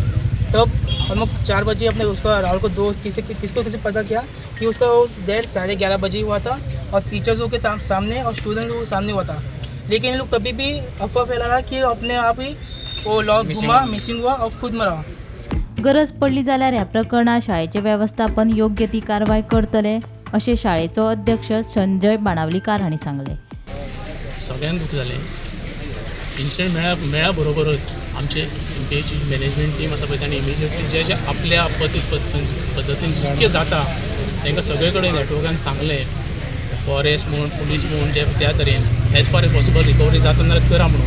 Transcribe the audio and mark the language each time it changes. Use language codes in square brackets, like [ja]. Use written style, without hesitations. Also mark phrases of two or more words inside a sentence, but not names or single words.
[hi] तब हम लोग 4 बजे अपने उसका राहुल को दोस्त किसको पता किया कि उसका डेथ 11:30 बजे हुआ था, और टीचर्सों के सामने और स्टूडेंट्स के सामने हुआ था। लेकिन लोग तभी भी अफवाह फैला रहा कि अपने आप ही वो लॉक घुमा, मिसिंग हुआ और खुद मरा। [kok] गरज पडली जाल्यार ह्या प्रकरणात शाळेचे व्यवस्थापन योग्य ती कारवाई करतले अशें शाळेचो अध्यक्ष संजय बाणावलीकार हांणी सांगले। सगळ्यांक दुख जालें। इन्सिडेंट मेळ्ळ्या बरोबरच आमचे एमपीएची [en] management team [kok] आसा पळय तांणी इमिजिएटली जे आपल्या पद्दतीन जितकें जाता तांकां सगळे कडेन नेटवर्कान सांगलें, फॉरेस्ट म्हूण पुलीस म्हूण जे त्या तरेन [en] as far as possible recovery [kok] जाता जाल्यार करा म्हणून।